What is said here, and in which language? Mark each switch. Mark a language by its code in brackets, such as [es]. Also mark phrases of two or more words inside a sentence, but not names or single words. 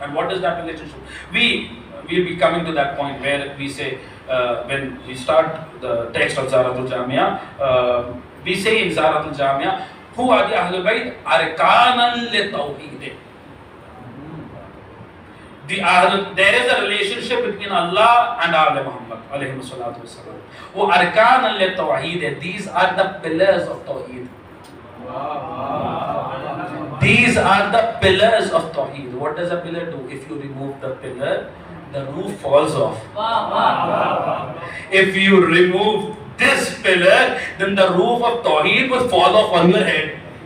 [en] And what is that relationship? We will be coming to that point where we say, when we start the text of Zaratul Jamia, we say in Zaratul Jamia, who are the Ahlul Bayt? [ar] أركانا للتوحيد. [en] There is a relationship between Allah and Al Muhammad [ar] عليه الصلاة والسلام. و أركانا للتوحيد. [en] These are the pillars of Tawheed. These are the pillars of Tawheed. What does a pillar do? If you remove the pillar, the roof falls off. If you remove this pillar, then the roof of Tawheed will fall off on your head.